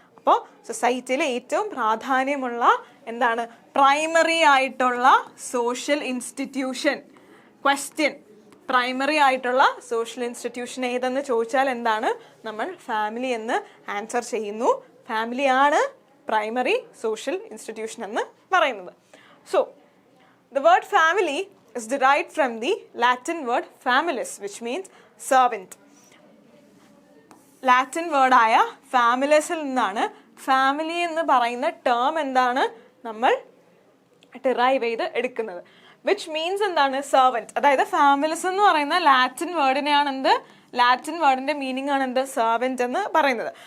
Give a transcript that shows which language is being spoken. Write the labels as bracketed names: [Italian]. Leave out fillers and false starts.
[Malayalam] അപ്പോൾ സൊസൈറ്റിയിലെ ഏറ്റവും പ്രാധാന്യമുള്ള എന്താണ് പ്രൈമറി ആയിട്ടുള്ള സോഷ്യൽ ഇൻസ്റ്റിറ്റ്യൂഷൻ. ക്വസ്റ്റ്യൻ: പ്രൈമറി ആയിട്ടുള്ള സോഷ്യൽ ഇൻസ്റ്റിറ്റ്യൂഷൻ ഏതെന്ന് ചോദിച്ചാൽ എന്താണ് നമ്മൾ ഫാമിലി എന്ന് ആൻസർ ചെയ്യുന്നു. ഫാമിലിയാണ് പ്രൈമറി സോഷ്യൽ ഇൻസ്റ്റിറ്റ്യൂഷൻ എന്ന് പറയുന്നത്. [English] So the word family is derived from the Latin word familis, which means servant. [Malayalam] Latin വേർഡായ ഫാമിലസിൽ നിന്നാണ് ഫാമിലി എന്ന് പറയുന്ന ടേം എന്താണ് നമ്മൾ ഡിറൈവ് ചെയ്ത് എടുക്കുന്നത്. [English] which means [Malayalam] എന്താണ് സെർവൻറ്റ്. അതായത് ഫാമിലിസ് എന്ന് പറയുന്ന ലാറ്റിൻ വേർഡിനെയാണ് എന്ത് ലാറ്റിൻ വേർഡിൻ്റെ മീനിങ് ആണ് എന്ത് സെർവൻറ്റ് എന്ന് പറയുന്നത്.